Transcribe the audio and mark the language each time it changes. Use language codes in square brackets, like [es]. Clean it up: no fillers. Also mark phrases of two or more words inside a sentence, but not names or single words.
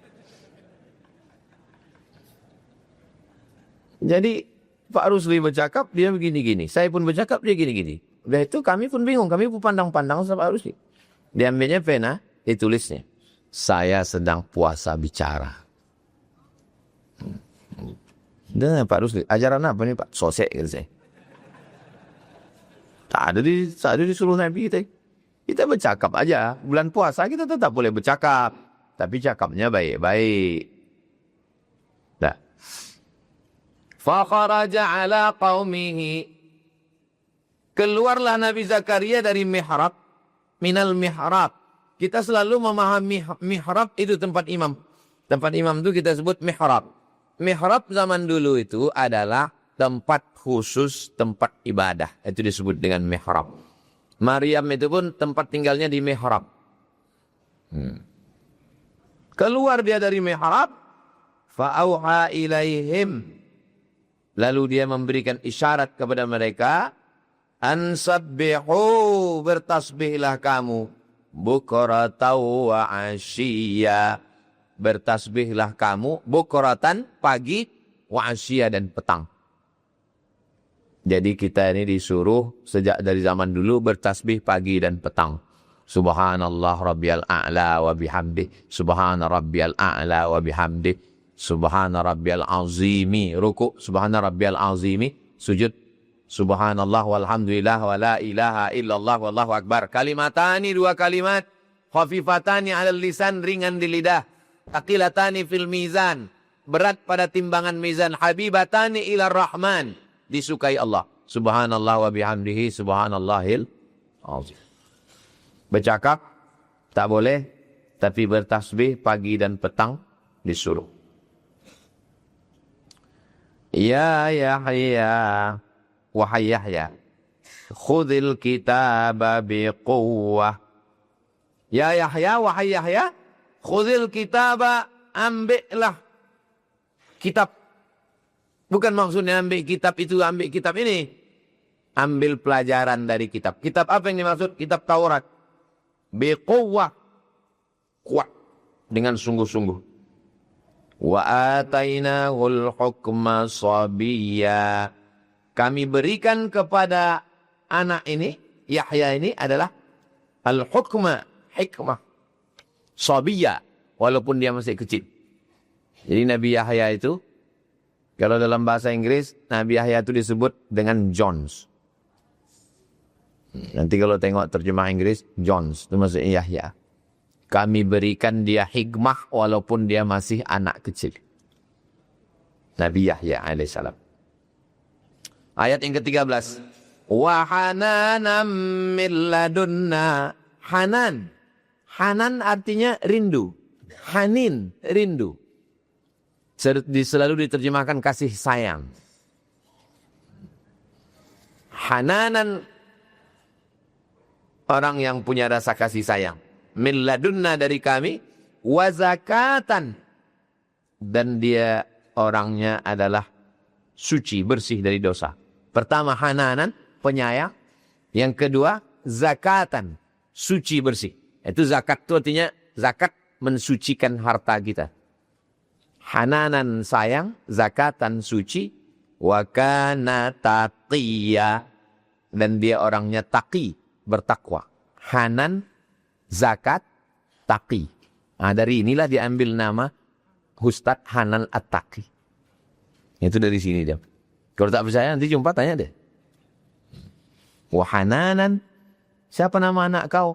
[ms] Jadi Pak Rusli bercakap, dia begini-gini. Saya pun bercakap, dia gini-gini. Udah itu kami pun bingung. Kami pun pandang-pandang sama Pak Rusli. Dia ambilnya pena, ditulisnya. Saya sedang puasa bicara. Dan Pak Rusli, ajaran apa nih Pak? Sosek kata saya. Tak ada disuruh Nabi kita. Kita bercakap aja. Bulan puasa kita tetap boleh bercakap. Tapi cakapnya baik-baik. Dah. [ar] فخرج على قومه. [ms] Keluarlah Nabi Zakaria dari mihrab. [ar] من المحراب. [ms] Kita selalu memahami mihrab itu tempat imam. Tempat imam itu kita sebut mihrab. Mihrab zaman dulu itu adalah tempat khusus, tempat ibadah. Itu disebut dengan mihrab. Maryam itu pun tempat tinggalnya di mihrab. Keluar dia dari mihrab. [ar] فأوحى إليهم. [ms] Lalu dia memberikan isyarat kepada mereka. Ansabbihu, bertasbihlah kamu. [ar] بكرة وعشيا. [ms] Bertasbihlah kamu. Bukratan, pagi. [ar] وعشيا, [ms] dan petang. Jadi kita ini disuruh sejak dari zaman dulu bertasbih pagi dan petang. [ar] سبحان الله ربي الأعلى وبحمده. سبحان ربي الأعلى وبحمده سبحان ربي العظيم. [ms] Ruku. [ar] سبحان ربي العظيم. [ms] Sujud. [ar] سبحان الله والحمد لله ولا إله إلا الله والله أكبر. [ms] Kalimatani, 2 kalimat. [ar] خفيفتان على اللسان, [ms] ringan di lidah. [ar] ثقيلتان في الميزان. [ms] Berat pada timbangan mizan. [ar] حبيبتان إلى الرحمن. [ms] Disukai Allah. [ar] سبحان الله وبحمده. سبحان الله العظيم. [ms] Bercakap tak boleh. Tapi bertasbih pagi dan petang disuruh. Ya Yahya, wahai Yahya, [ar] خذ الكتاب بقوة. [ms] Ya Yahya, wahai Yahya, [ar] خذ الكتاب, [ms] ambillah kitab. Bukan maksudnya ambil kitab itu, ambil kitab ini. Ambil pelajaran dari kitab. Kitab apa yang dimaksud? Kitab Taurat. Biquwwah. Kuat. Dengan sungguh-sungguh. [ar] وآتيناه الحكم صبيا. [ms] Kami berikan kepada anak ini, Yahya ini adalah al-hukma, hikmah. Sabiyya. Walaupun dia masih kecil. Jadi Nabi Yahya itu, kalau dalam bahasa Inggris, Nabi Yahya itu disebut dengan Jones. Nanti kalau tengok terjemah Inggris, Jones, itu maksudnya Yahya. Kami berikan dia hikmah walaupun dia masih anak kecil. Nabi Yahya alaihissalam. Ayat yang ke-13. [ar] وحنانا من لدنا حنان. [ms] Hanan artinya rindu. Hanin, rindu. Selalu diterjemahkan kasih sayang. Hananan, orang yang punya rasa kasih sayang. [ar] من لدنا, [ms] dari kami. [ar] وزكاة, [ms] dan dia orangnya adalah suci, bersih dari dosa. Pertama hananan, penyayang. Yang kedua zakatan, suci, bersih. Itu zakat itu artinya zakat mensucikan harta kita. Hananan, sayang. Zakatan, suci. [ar] وكان تقيا, [ms] dan dia orangnya taqi, bertakwa. Hanan, zakat, taqi. Nah, dari inilah diambil nama Ustadz Hanan At-Taqi. Itu dari sini dia. Kalau tak percaya nanti jumpa tanya deh. Wahananan, siapa nama anak kau?